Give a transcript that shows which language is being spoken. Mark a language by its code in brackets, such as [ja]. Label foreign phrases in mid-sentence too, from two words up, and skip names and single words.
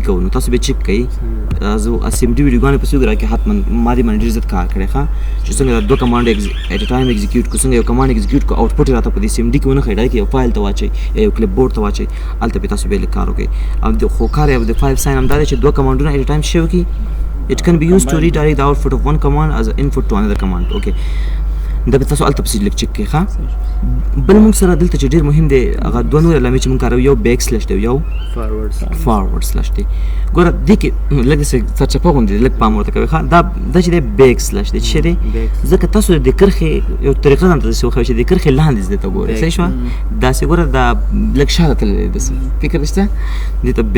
[ps] کوو نو تاسو بیا چک کوئ زه سی ام ډي ویډیوګانې پسې وګوره کې حتما ما دې باندې ډېر زیات کار کړی ښه چې څنګه دا دوه [en] command at a time execute [ps] کړو څنګه یو [en] command execute [ps] کړو آوټپوټ یې راته په دې سی ام ډي کې ونه ښایي ډایرکټ یو فایل ته واچوئ یا یو کلیپ بورډ ته واچوئ هلته پې تاسو بیا لږ کار وکړئ خو کار یې د 5 ساین همدا دی چې دوه کمانډونه [en] at a [ps] ټایم شی وکړي [en] it can be used to redirect the output of one command as an input to another command okay [ps] دا به تاسو الته پسې لږ چک کړئ ښه بل موږ سره دلته چې ډېر مهم دی هغه دوه نورې علامې چې موږ کاروو یو بیک سلیش دی یو [en] forward slash [ps] دی ګوره دې کې لږ داسې سرچپه غوندې دی لږ پام ورته کوئ ښه دا چې دی بیک سلیش دی څه دی ځکه تاسو د کرښې یو طریقه ځان ته داسې وښیو چې د کرښې لاندې دې ته ګورئ صحیح شوه داسې ګوره دا لږ شاته تللی دی داسې فکر شته دې ته